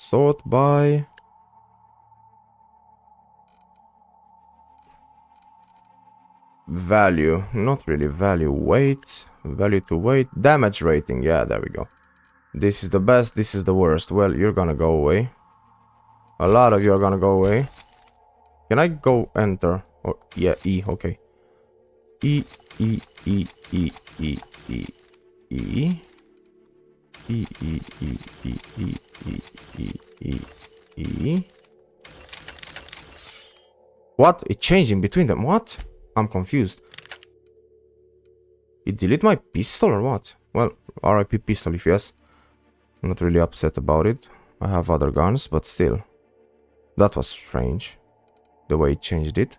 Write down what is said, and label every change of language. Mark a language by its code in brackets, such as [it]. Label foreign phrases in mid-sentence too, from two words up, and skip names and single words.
[en] Sort by... value. Not really value. Weight. Value to weight. Damage rating. Yeah, there we go. This is the best. This is the worst. Well, you're gonna go away. A lot of you are gonna go away. Can I go enter? Oh, yeah, E. Okay. E, E, E, E, E, E, E. E, E, E, E, E, E, E, E, E. What? It changed in between them. What? I'm confused. It deleted my pistol or what? Well, RIP pistol if yes. I'm not really upset about it. I have other guns, but still. That was strange. The way it changed it.